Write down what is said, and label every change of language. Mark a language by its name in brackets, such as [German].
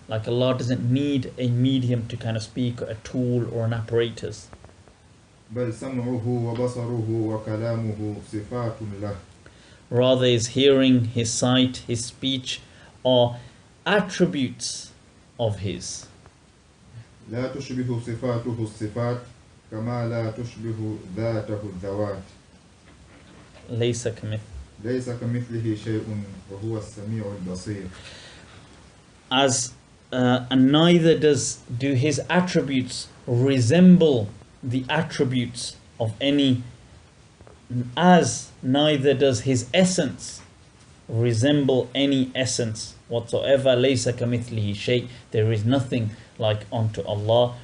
[English] Like Allah doesn't need a medium to kind of speak, a tool or an apparatus. [Arabic] بل سمعه وبصره وكلامه صفات له. [English] Rather, His hearing, His sight, His speech are attributes of His. [Arabic] لا تشبه صفاته الصفات كما لا تشبه ذاته الذوات. ليس كمثله. ليس كمثله شيء وهو السميع البصير. [English] And neither do His attributes resemble the attributes of any, as neither does His essence resemble any essence whatsoever. ليس كمثله شيء. There is nothing like unto Allah.